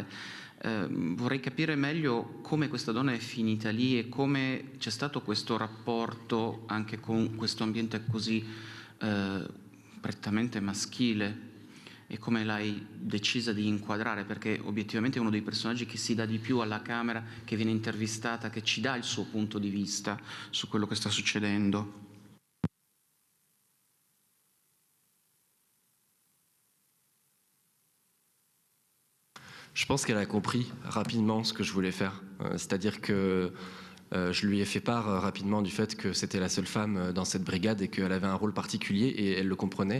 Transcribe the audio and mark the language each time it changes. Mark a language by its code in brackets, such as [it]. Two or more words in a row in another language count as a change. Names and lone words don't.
[it] Vorrei capire meglio come questa donna è finita lì e come c'è stato questo rapporto anche con questo ambiente così prettamente maschile, e come l'hai decisa di inquadrare, perché obiettivamente è uno dei personaggi che si dà di più alla camera, che viene intervistata, che ci dà il suo punto di vista su quello che sta succedendo. [fr] Je pense qu'elle a compris rapidement ce que je voulais faire. C'est-à-dire que je lui ai fait part rapidement du fait que c'était la seule femme dans cette brigade et qu'elle avait un rôle particulier, et elle le comprenait.